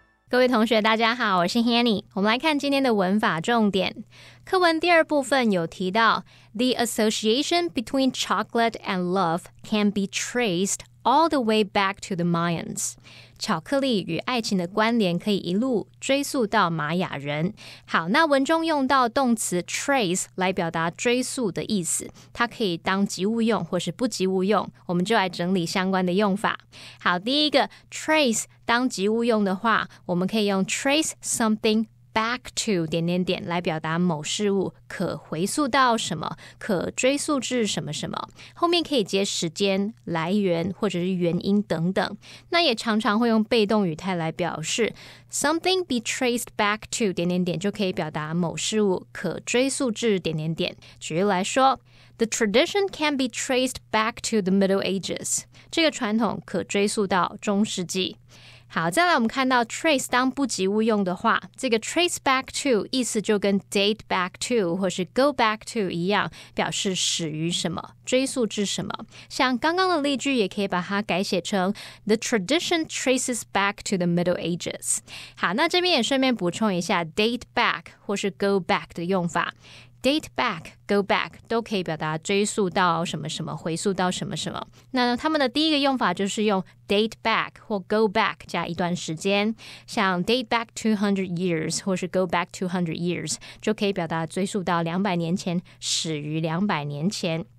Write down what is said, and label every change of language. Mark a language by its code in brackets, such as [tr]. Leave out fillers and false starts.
[zh] 各位同学大家好，我是 Hanny。我们来看今天的文法重点。课文第二部分有提到 [en] The association between chocolate and love can be traced all the way back to the Mayans. [zh] 巧克力与爱情的关联可以一路追溯到玛雅人。好，那文中用到动词 trace 来表达追溯的意思，它可以当及物用或是不及物用，我们就来整理相关的用法。好，第一个 trace 当及物用的话，我们可以用 trace something back to 来表达某事物可回溯到什么，可追溯至什么什么，后面可以接时间、来源或者是原因等等。那也常常会用被动语态来表示 something be traced back to 就可以表达某事物可追溯至举例来说， [en] The tradition can be traced back to the Middle Ages. [zh] 这个传统可追溯到中世纪。好，再来我们看到 trace 当不及物用的话，这个 trace back to 意思就跟 date back to 或是 go back to 一样，表示始于什么，追溯至什么。像刚刚的例句也可以把它改写成 [en] The tradition traces back to the Middle Ages. [zh] 好，那这边也顺便补充一下 date back 或是 go back 的用法。 Date back, go back 都可以表达追溯到什么什么，回溯到什么什么。那他们的第一个用法就是用 date back 或 go back 加一段时间，像 date back 200 years 或是 go back 200 years 就可以表达追溯到200年前，始于200年前。